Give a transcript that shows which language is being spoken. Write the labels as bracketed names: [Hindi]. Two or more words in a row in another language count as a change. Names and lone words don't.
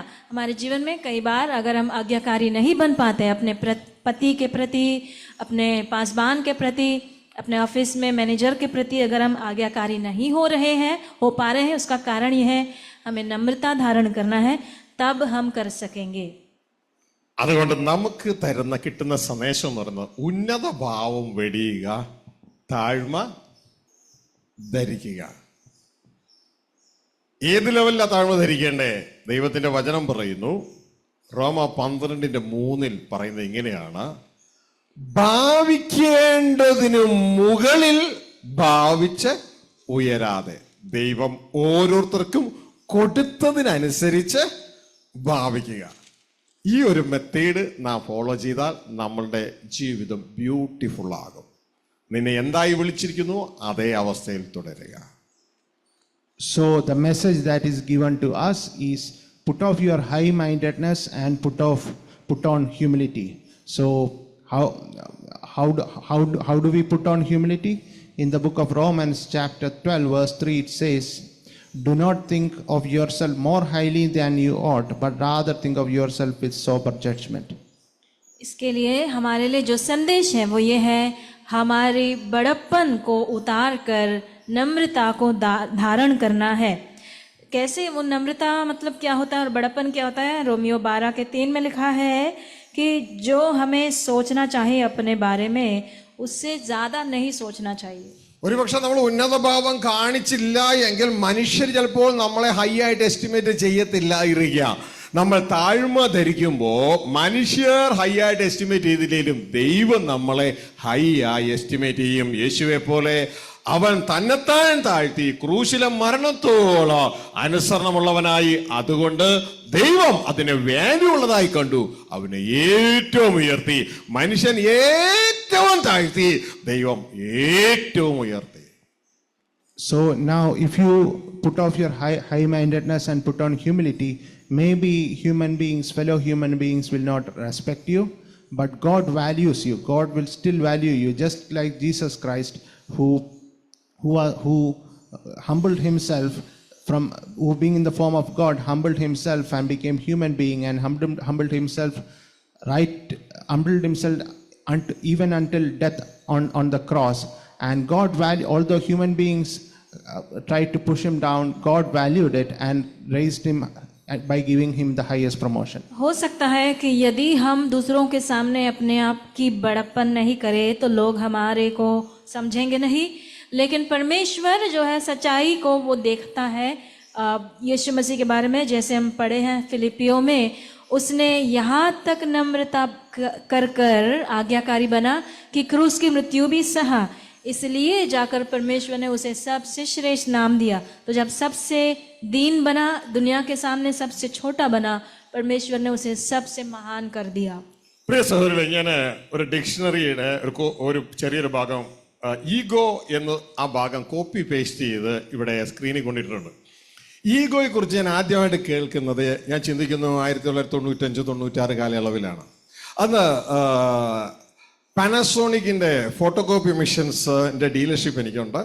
[Hindi] हमारे जीवन में कई बार अगर हम आज्ञाकारी नहीं बन पाते, अपने पति के प्रति, अपने पासबान के प्रति, अपने ऑफिस में मैनेजर के प्रति अगर हम आज्ञाकारी नहीं हो पा रहे हैं, उसका कारण यह है हमें नम्रता धारण करना है, तब हम कर सकेंगे। [Malayalam] അതുകൊണ്ട് നമുക്ക് കിട്ടുന്ന സന്ദേശം എന്ന് പറയുന്നത് ഉന്നത ഭാവം വെടിയുക, താഴ്മ ധരിക്കുക. ഏത് ലെവലിലാ താഴ്മ ധരിക്കേണ്ടേ? ദൈവത്തിന്റെ വചനം പറയുന്നു, റോമ 12:3 പറയുന്നത് ഇങ്ങനെയാണ്, ഭാവിക്കേണ്ടതിനു മുകളിൽ ഭാവിച്ച് ഉയരാതെ. ദൈവം ഓരോരുത്തർക്കും കൊടുത്തതിനനുസരിച്ച് ഭാവിക്കുക. ഈ ഒരു മെത്തേഡ് നാം ഫോളോ ചെയ്താൽ നമ്മളുടെ ജീവിതം ബ്യൂട്ടിഫുൾ ആകും. നിന്നെ എന്തായി വിളിച്ചിരിക്കുന്നു അതേ അവസ്ഥയിൽ തുടരുക. [English] So the message that is given to us is, put off your high-mindedness and put on humility. So how do we put on humility? In the book of Romans chapter 12 verse 3 it says, do not think of yourself more highly than you ought, but rather think of yourself with sober judgment. [Hindi] इसके लिए हमारे लिए जो संदेश है वो ये है, हमारी बड़प्पन को उतार कर नम्रता को धारण करना है। कैसे वो नम्रता मतलब क्या होता है और बड़प्पन क्या होता है? रोमियो 12:3 में लिखा है कि जो हमें सोचना चाहिए अपने बारे में, उससे ज्यादा नहीं सोचना चाहिए। [Malayalam] ഒരുപക്ഷെ നമ്മൾ ഉന്നത ഭാവം കാണിച്ചില്ല എങ്കിൽ മനുഷ്യർ ചിലപ്പോൾ നമ്മളെ ഹൈ ആയിട്ട് എസ്റ്റിമേറ്റ് ചെയ്യത്തില്ലായിരിക്കുക. നമ്മൾ താഴ്മ ധരിക്കുമ്പോൾ മനുഷ്യർ ഹൈ ആയിട്ട് എസ്റ്റിമേറ്റ് ചെയ്തില്ലെങ്കിലും ദൈവം നമ്മളെ ഹൈ ആയി എസ്റ്റിമേറ്റ് ചെയ്യും. യേശുവെ പോലെ അവൻ തന്നെത്താൻ താഴ്ത്തി ക്രൂശിലെ മരണത്തോളം അനുസരണമുള്ളവനായി. അതുകൊണ്ട് ദൈവം അതിനെ വാല്യൂ ഉള്ളതായി കണ്ടു, അവനെ ഏറ്റവും ഉയർത്തി. മനുഷ്യൻ ഏറ്റവും താഴ്ത്തി, ദൈവം ഏറ്റവും ഉയർത്തി. [English] So now if you put off your high-mindedness and put on humility, maybe fellow human beings will not respect you, but God values you. God will still value you, just like Jesus Christ who humbled himself, who being in the form of God humbled himself and became human being, and humbled himself even until death on the cross. And God although human beings tried to push him down, God valued it and raised him by giving him the highest promotion. [Hindi] हो सकता है कि यदि हम दूसरों के सामने अपने आप की बड़प्पन नहीं करें तो लोग हमारे को समझेंगे नहीं, लेकिन परमेश्वर जो है सच्चाई को वो देखता है। यीशु मसीह के बारे में जैसे हम पढ़े हैं फिलिपियों में, उसने यहाँ तक नम्रता कर आज्ञाकारी बना कि क्रूस की मृत्यु भी सहा। इसलिए जाकर परमेश्वर ने उसे सबसे श्रेष्ठ नाम दिया। तो जब सबसे दीन बना, दुनिया के सामने सबसे छोटा बना, परमेश्वर ने उसे सबसे महान कर दिया। [Malayalam] പ്രിയ സഹോദരങ്ങളെ, ഞാൻ ഒരു ഡിക്ഷണറിയുടെ ഒരു ചെറിയൊരു ഭാഗം ഈഗോ എന്ന് ആ ഭാഗം [English] copy paste [Malayalam] ചെയ്ത് ഇവിടെ സ്ക്രീനിൽ കൊണ്ടിട്ടുണ്ട്. ഈഗോയെ കുറിച്ച് ഞാൻ ആദ്യമായിട്ട് കേൾക്കുന്നത് ഞാൻ ചിന്തിക്കുന്നു 1995-96 കാലയളവിലാണ്. അന്ന് പാനസോണിക്കിന്റെ [English] photocopy machines dealership [Malayalam] എനിക്കുണ്ട്.